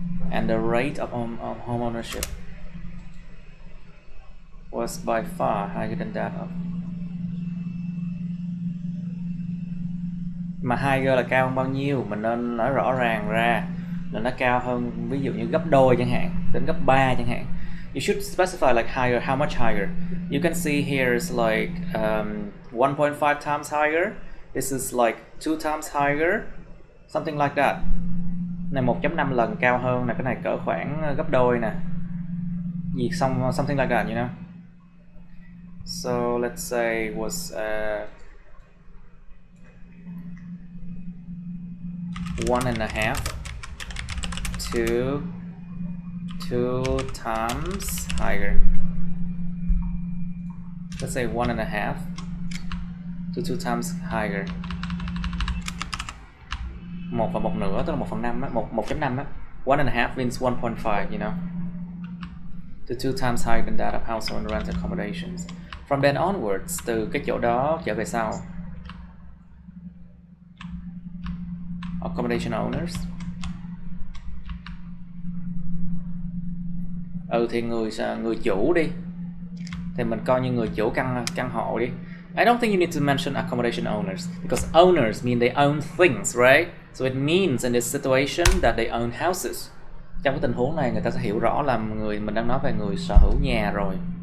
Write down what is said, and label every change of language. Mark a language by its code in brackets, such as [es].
[en] and the rate of home ownership was by far higher than that of. [vi] Mà higher là cao hơn bao nhiêu, mình nên nói rõ ràng ra là nó cao hơn, ví dụ như gấp đôi chẳng hạn, đến gấp 3 chẳng hạn. [en] You should specify like higher, how much higher. You can see here is like 1.5 times higher. This is like 2 times higher, something like that. [vi] Này 1.5 lần cao hơn nè, cái này cỡ khoảng gấp đôi nè. Gì xong [en] something like that, you know. So let's say was 1.5 to 2 times higher. Let's say 1.5 to 2 times higher. [vi] 1 và 1 nửa tức là 1/5 á, 1.5 á. [en] 1.5 means 1.5, you know. To 2 times higher than that of household rent accommodations. From then onwards, [vi] từ cái chỗ đó trở về sau. [en] Accommodation owners. [vi] Thì người chủ đi. Thì mình coi như người chủ căn hộ đi. [en] I don't think you need to mention accommodation owners because owners mean they own things, right? So it means in this situation that they own houses. [vi] Trong cái tình huống này người ta sẽ hiểu rõ là mình đang nói về người sở hữu nhà rồi.